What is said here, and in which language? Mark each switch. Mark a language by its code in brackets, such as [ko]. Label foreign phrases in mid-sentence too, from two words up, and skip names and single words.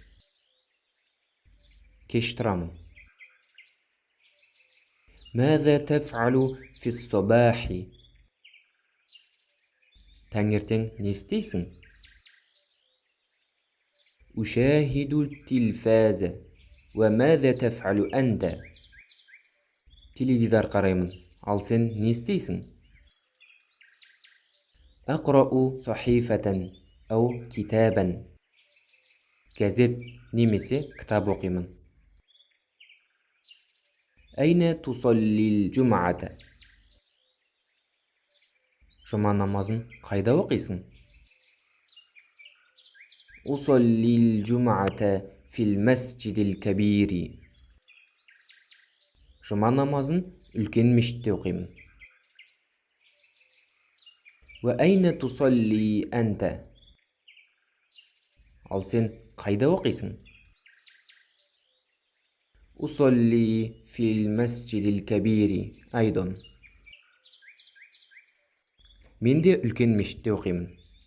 [kk] Keç turamın. [ar] ماذا تفعل في الصباح؟ [kk] Tаңертең не істейсің? [ar] أشاهد التلفاز. وماذا تفعل أنت؟ [kk] Теледидар қараймын. Ал сен не істейсің? [ar] أقرأ صحيفة أو كتابا. [kk] Газет немесе кітап оқимын. [ar] أين تصلي الجمعة؟ [kk] Жұма намазын қайда оқисың? [ar] أصلي الجمعة في المسجد الكبير. [kk] Жұма намазын үлкен мешітте оқимын. [ar] وأين تصلي أنت؟ [kk] Ал сен қайда оқисың? [ar] أصلي في المسجد الكبير أيضا. [kk] Мен де үлкен мешітте оқимын.